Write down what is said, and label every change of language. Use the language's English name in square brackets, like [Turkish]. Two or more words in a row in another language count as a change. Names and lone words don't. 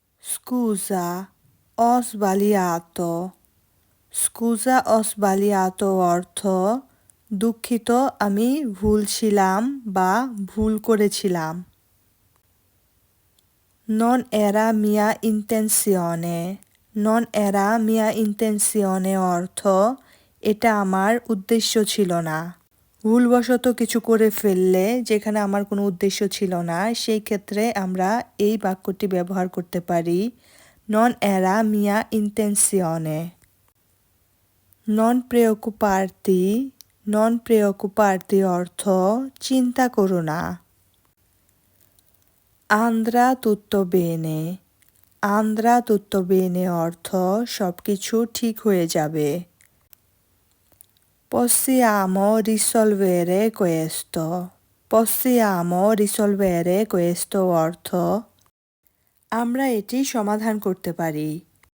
[Italian] Scusa, ho sbagliato. Scusa, ho sbagliato [Bangla] অর্থ দুঃখিত আমি ভুল ছিলাম বা ভুল করেছিলাম। [Italian] Non era mia intenzione. Non era mia intenzione [Bangla] অর্থ এটা আমার উদ্দেশ্য ছিল না। ভুলবশত কিছু করে ফেললে যেখানে আমার কোনো উদ্দেশ্য ছিল না সেই ক্ষেত্রে আমরা এই বাক্যটি ব্যবহার করতে পারি [Italian] Non era mia intenzione. Non preoccuparti, non preoccuparti [Bangla] অর্থ চিন্তা করো না। [Italian] Andrà tutto bene. Andrà tutto bene [Bangla] অর্থ সবকিছু ঠিক হয়ে যাবে। [Italian] Possiamo risolvere questo. Possiamo risolvere questo [Bangla] অর্থ আমরা এটি সমাধান করতে পারি।